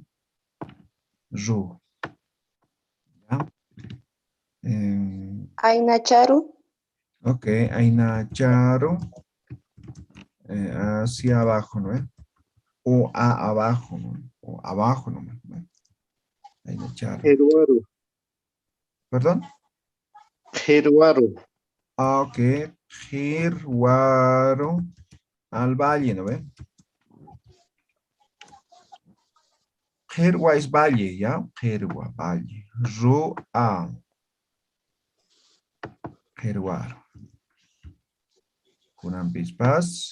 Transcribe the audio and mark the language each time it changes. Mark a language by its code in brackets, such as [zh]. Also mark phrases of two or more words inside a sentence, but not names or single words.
[es] Ru. ¿Ya? Ainacharu. Ok, Ainacharu. Hacia abajo, ¿no? O abajo, ¿no? O abajo, ¿no? Ainacharu. Peruaru. ¿Perdón? Peruaru. Ok, Jirwaro al valle, ¿no ve? Jirwa es valle, ¿ya? Jirwa, valle. Rua. Jirwaro. [ay] Kunan pispas.